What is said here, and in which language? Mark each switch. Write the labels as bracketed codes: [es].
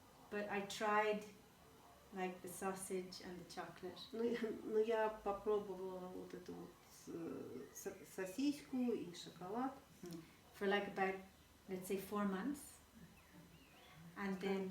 [en] but I tried like the sausage and the chocolate. [ru] Но я попробовала вот эту вот сосиску и шоколад. [en] For like about, let's say, 4 months, and then